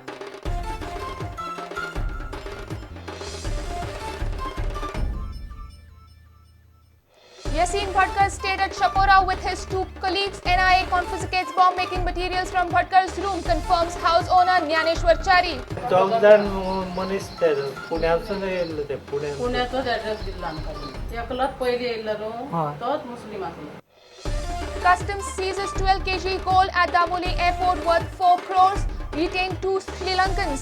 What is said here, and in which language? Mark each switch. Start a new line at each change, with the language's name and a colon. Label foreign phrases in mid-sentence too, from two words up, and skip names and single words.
English: Yasin Bhatkar stayed at Shapora with his two colleagues. NIA confiscates bomb-making materials from Bhatkar's room, confirms house owner Jnaneshwar Chari.
Konkani: चौकदार मनीस पुण्याचं नाही येल्लं ते पुण्याचाच ॲड्रेस दिला आमकां एकलाच पयलीं येयल्लो तोच मुस्लीम आसलो.
English: Customs seizes 12 kg gold at Daboli airport worth 4 crores. Retained 2 Sri Lankans.